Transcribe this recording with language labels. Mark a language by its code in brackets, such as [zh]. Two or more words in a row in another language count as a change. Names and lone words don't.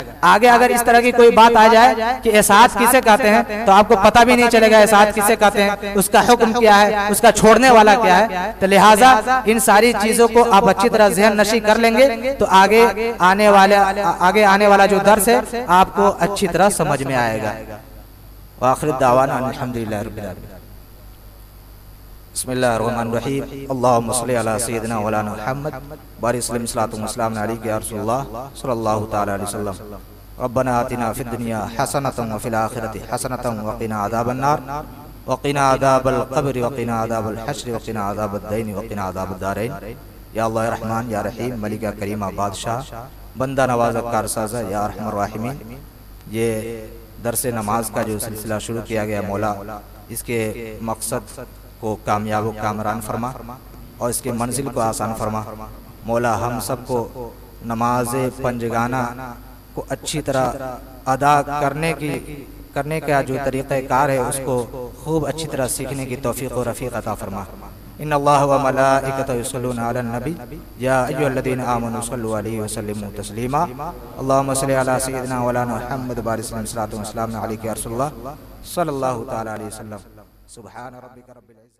[hi] आगे अगर इस तरह की कोई बात आ जाए कि एसात किसे कहते हैं तो आपको पता भी नहीं चलेगा एसात किसे कहते हैं, उसका हुक्म क्या है, उसका छोड़ने वाला क्या है। तो लिहाजा इन सारी चीजों को आप अच्छी तरह ज़हन नशी कर लेंगे तो आगे आने वाला जो दर्स है आपको अच्छी तरह समझ में आएगा। [ar] آخر دعوانا الحمد لله رب العالمين. بسم الله الرحمن الرحيم. اللهم صل على سيدنا مولانا محمد بارك صلى الله عليه يا رسول الله صلى الله تعالى عليه وسلم. ربنا آتنا في الدنيا حسنة وفي الآخرة حسنة وقنا عذاب النار وقنا عذاب القبر وقنا عذاب الحشر وقنا عذاب الدين وقنا عذاب الدارين. يا الله يا رحمن يا رحيم, [hi] मलिका करीमा बादशाह, बंदा नवाज़ कारसाज़ा, [ar] يا أرحم الراحمين. [hi] ये दरस नमाज का जो सिलसिला शुरू किया गया, मौला इसके मकसद को कामयाब व कामरान फरमा और इसके मंजिल को आसान फरमा। मौला हम सबको नमाज पंजगाना को अच्छी तरह अदा करने का जो तरीक़ाकार है उसको खूब अच्छी तरह सीखने की तौफ़ीक़ व रफ़ीक़ अता फरमा। [ar] إن الله وملائكته يصلون على النبي يا أيها الذين آمنوا صلوا عليه وسلموا تسليما. اللهم صل على سيدنا مولانا محمد بارك صلى الله عليه وسلم. صلى الله تعالى عليه وسلم. سبحان ربك رب العزة